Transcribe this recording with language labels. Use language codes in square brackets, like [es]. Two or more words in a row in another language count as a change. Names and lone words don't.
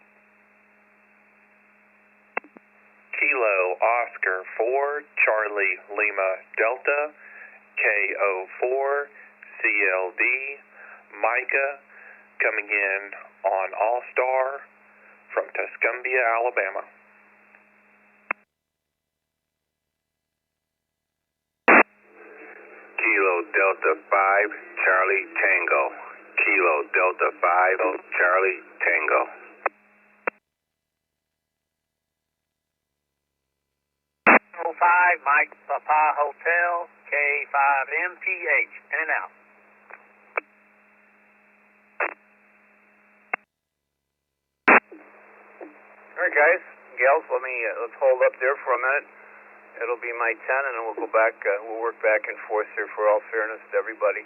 [en] Kilo Oscar 4, Charlie Lima Delta, KO4, CLD, Micah, coming in on All-Star from Tuscumbia, Alabama. Kilo Delta 5, Charlie Tango. Kilo Delta 5, Charlie Tango. Kilo 5, Mike Papa Hotel, K5MPH. In and out. All right, guys, gals, let's hold up there for a minute. It'll be my 10, and then we'll go back. We'll work back and forth here for all fairness to everybody.